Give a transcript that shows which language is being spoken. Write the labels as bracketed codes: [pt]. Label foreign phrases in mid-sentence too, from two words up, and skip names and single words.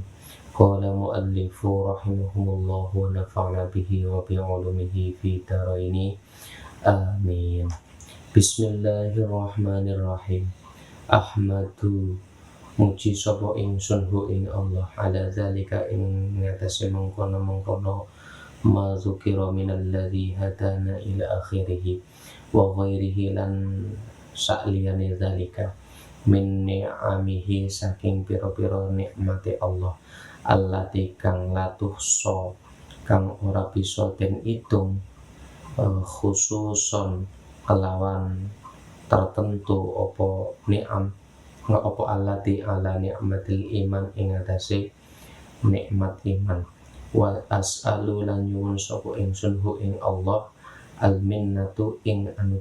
[ar] قال المؤلف رحمه الله ونفعنا به وبعلومه في الدارين آمين. بسم الله الرحمن الرحيم. [jv] Ahmadu muji sapa ingsun hu ing Allah [ar] على ذلك [jv] ing ngatasi mengkono-mengkono [ar] ما ذكر من الذي هدانا إلى آخره وغيره [jv] lan sa'liyane [ar] ذلك من نعمه [jv] saking pira-pira nikmate Allah allati kang latuhso kang ora bisa den itung khususon kelawan tertentu opo ni'am nggak opo allati [ar] على نعمة الإيمان [jv] ing atase nikmat iman [ar] وأسأل [jv] lan nyuwun sapa ingsun hu ing Allah [ar] المنة [jv] ing